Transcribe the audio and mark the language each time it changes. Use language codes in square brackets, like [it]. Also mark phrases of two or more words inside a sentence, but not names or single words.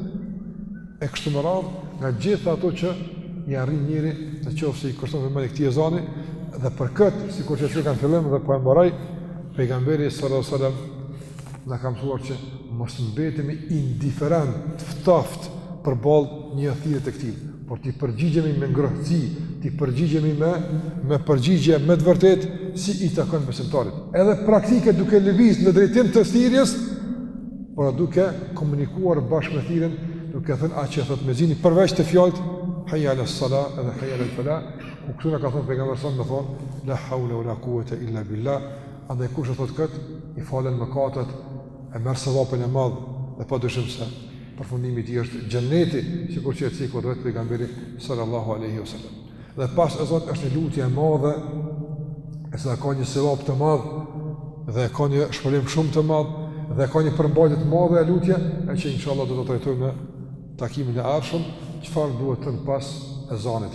[sq] e kështu më radhë nga gjitha ato që i arrin njëri në qoftë se i kushton vëmendje këtij ezani, dhe për këtë, sikur që thënë në fillim dhe po e mbaroj, pejgamberi [ar] صلى الله عليه وسلم [sq] na ka mësuar që mos mbetemi indiferent, ftoft përballë një thirrje të këtij, por ti përgjigjemi me ngrohtësi, ti përgjigjemi me përgjigje me të vërtetë si i takon besimtarit. Edhe praktike duke lëviz në drejtim të thirrjes, por duke komunikuar bashkë me thirrjen, duke thënë atë që thot mezini përveç të fjalët [ar] حي على الصلاة [sq] edhe [ar] حي على الفلاح, [sq] ku këtu na ka thënë pejgamberi sa më thonë [ar] لا حول ولا قوة إلا بالله, [sq] andaj kush e thot kët i falen mëkatet, e merr sevapin e madh dhe padyshim se përfundimi i tij është xheneti, sikur që e thikoi vetë pejgamberi [ar] صلى الله عليه وسلم. [sq] Dhe pas ezanit është një lutje e madhe, e sa ka një sevap të madh dhe ka një shpëlim shumë të madh dhe ka një përmbajtje të madhe e lutje, e që inshallah do të trajtojmë në takimin e ardhshëm çfarë duhet të pas ezanit.